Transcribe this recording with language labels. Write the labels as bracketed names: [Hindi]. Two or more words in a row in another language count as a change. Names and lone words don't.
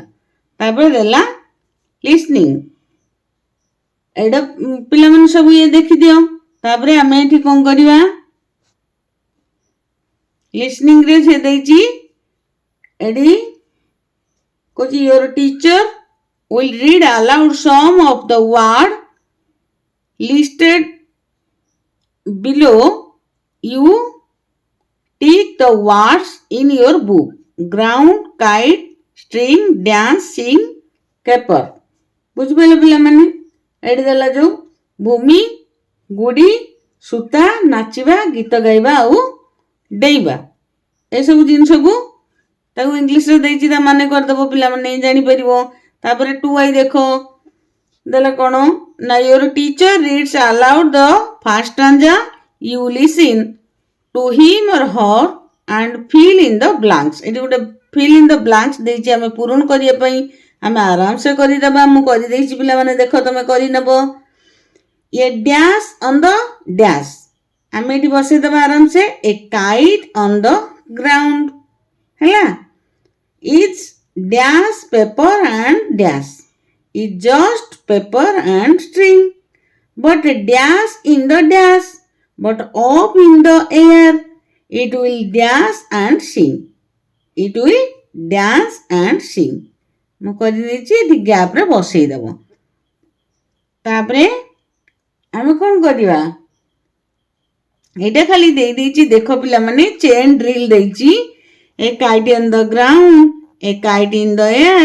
[Odia] ତାପରେ ଦେଲା ଲିସନିଂ। ଏଇଟା ପିଲାମାନେ ସବୁ ଇଏ ଦେଖିଦିଅ। ତାପରେ ଆମେ ଏଠି କଣ କରିବା? ଲିସନିଂ ରେ ସେ ଦେଇଛି, ଏଠି କହୁଛି [English] your teacher will read aloud some of the word listed below. You tick the words in your book: ground, kite, string, dance, sing, caper। [Odia] ବୁଝିପାରିଲେ ପିଲାମାନେ? ଏଠି ଦେଲା ଯୋଉ ଭୂମି, ଗୁଡ଼ି, ସୂତା, ନାଚିବା, ଗୀତ ଗାଇବା ଆଉ ଡେଇବା, ଏସବୁ ଜିନିଷକୁ ତାକୁ ଇଂଲିଶରେ ଦେଇଛି, ତା ମାନେ କରିଦେବ, ପିଲାମାନେ ଜାଣିପାରିବ। ତାପରେ 2i ଦେଖ, ଦେଲା କଣ ନା [English] your teacher reads aloud the first stanza. You listen to him or her and fill in the blanks। [Odia] ଏଠି ଗୋଟେ [English] fill in the blanks [Odia] ଦେଇଛି, ଆମେ ପୂରଣ କରିବା ପାଇଁ। ଆମେ ଆରାମସେ କରିଦେବା, ମୁଁ କରିଦେଇଛି, ପିଲାମାନେ ଦେଖ ତମେ କରିନେବ। [English] a dash on the dash, [Odia] ଆମେ ଏଠି ବସେଇଦେବା ଆରାମସେ। [English] a kite on the ground ହେଲା। is dash paper and dash, is just paper and string. But dash in the dash, but up in the air, it will dash and sing. It will dance and sing. [Odia] ମୁଁ କରିଦେଇଛି ଏଠି ଗ୍ୟାପ୍ରେ ବସେଇଦେବ। ତାପରେ ଆମେ କ'ଣ କରିବା, ଏଇଟା ଖାଲି ଦେଇଦେଇଛି ଦେଖ ପିଲାମାନେ, [English] chain drill [Odia] ଦେଇଛି। [English] a kite on the ground, a kite in the air.